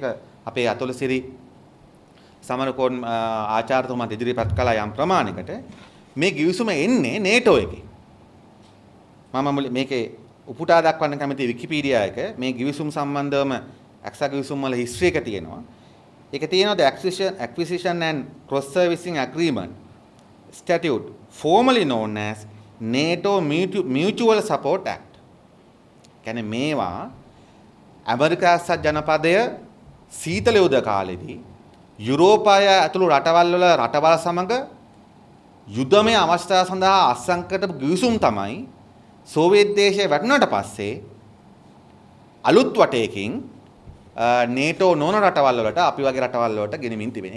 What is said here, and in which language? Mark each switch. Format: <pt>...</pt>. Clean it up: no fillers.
<si>මේක අපේ අතොලසිරි සමරකෝන් ආචාර්යතුමාත් ඉදිරිපත් කළා යම් ප්‍රමාණයකට. මේ ගිවිසුම එන්නේ නේටෝ එකේ. මම මේකේ උපුටා දක්වන්න කැමති විකිපීඩියා එක මේ ගිවිසුම් සම්බන්ධවම AXA ගිවිසුම් වල හිස්ටරි එක තියෙනවා. ඒක තියෙනවා</si> <en>the acquisition and cross servicing agreement statute formerly known as NATO Mutual Support Act.</en> <si>කියන්නේ මේවා ඇමරිකා එක්සත් ජනපදය සීතල යුද කාලෙදී යුරෝපය ඇතුළු රටවල් වල රටවල් සමග යුද්ධමය අවස්ථාව සඳහා අත්සන් කරපු ගිවිසුම් තමයි සෝවියට් දේශය වැටුණාට පස්සේ අලුත් වටයකින් නේටෝ නොවන රටවල් වලට අපි වගේ රටවල් වලට ගෙනමින් තිබෙනවා.</si>